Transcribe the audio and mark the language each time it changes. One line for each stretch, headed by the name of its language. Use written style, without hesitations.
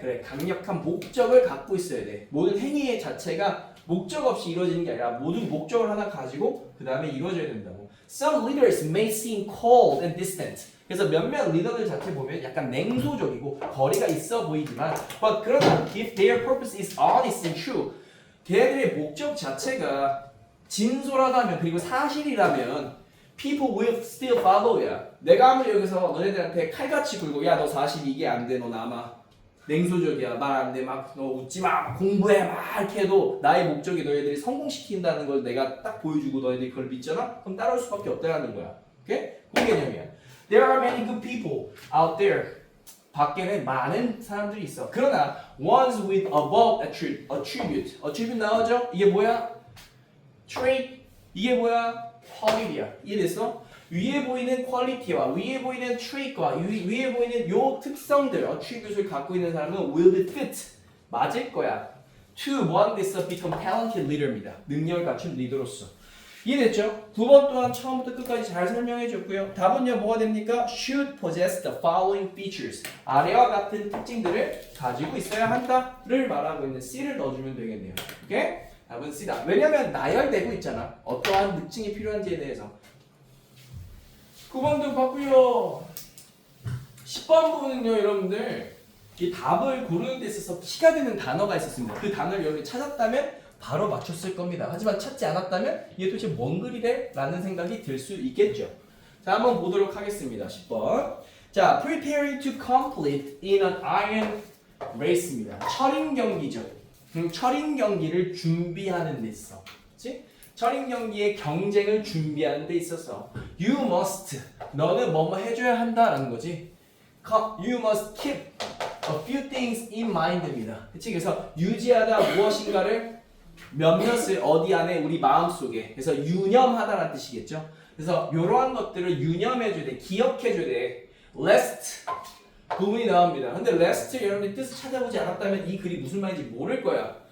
Korean: 그래 강력한 목적을 갖고 있어야 돼. 모든 행위 자체가 목적 없이 이루어지는 게 아니라 모든 목적을 하나 가지고 그 다음에 이루어져야 된다고.
English: Some leaders may seem cold and distant.
Korean: 그래서 몇몇 리더들 자체 보면 약간 냉소적이고 거리가 있어 보이지만 but 그러나
English: if their purpose is honest and true
Korean: 걔네들의 목적 자체가 진솔하다면 그리고 사실이라면
English: people will still follow
Korean: 야. 내가 아무리 여기서 너네들한테 칼같이 굴고 야 너 사실 이게 안 돼 너 남아 냉소적이야 말 안 돼 막 너 웃지 마 공부해 막 이렇게 해도 나의 목적이 너희들이 성공시킨다는 걸 내가 딱 보여주고 너희들이 그걸 믿잖아? 그럼 따라올 수밖에 없다라는 거야. 오케이? 그 개념이야.
English: There are many good people out there.
Korean: 밖에는 많은 사람들이 있어. 그러나
English: ones with above attribute
Korean: 나오죠? 이게 뭐야? trait. 이게 뭐야? quality야. 이해됐어? 위에 보이는 퀄리티와 위에 보이는 trait과 위에 보이는 요 특성들, attribute을 갖고 있는 사람은
English: will be fit.
Korean: 맞을 거야.
English: to one this become talented leader
Korean: 입니다. 능력을 갖춘 리더로서. 이해됐죠? 9번 또한 처음부터 끝까지 잘 설명해줬고요. 답은요 뭐가 됩니까?
English: should possess the following features.
Korean: 아래와 같은 특징들을 가지고 있어야 한다를 말하고 있는 C를 넣어주면 되겠네요. 오케이? 답은 C다. 왜냐면 나열되고 있잖아. 어떠한 특징이 필요한지에 대해서. 9번도 봤고요. 10번 부분은요 여러분들 이 답을 고르는 데 있어서 키가 되는 단어가 있었습니다. 그 단어를 여러분이 찾았다면 바로 맞췄을 겁니다. 하지만 찾지 않았다면 이게 도대체 뭔 글이래? 라는 생각이 들 수 있겠죠. 자, 한번 보도록 하겠습니다. 10번.
English: 자, preparing to compete in an iron race입니다.
Korean: 철인 경기죠. 철인 경기를 준비하는 데 있어. 그치? 철인 경기의 경쟁을 준비하는 데 있어서
English: you must
Korean: 너는 뭐뭐 해줘야 한다라는 거지.
English: You must keep a few things in mind입니다.
Korean: 그치? 그래서 유지하다 무엇인가를 몇몇을 어디 안에 우리 마음속에 그래서 유념하다라는 뜻이겠죠. 그래서 이러한 것들을 유념해줘야 돼. 기억해줘야 돼. lest 부분이 나옵니다. 근데 lest 여러분이 뜻을 찾아보지 않았다면 이 글이 무슨 말인지 모를 거야.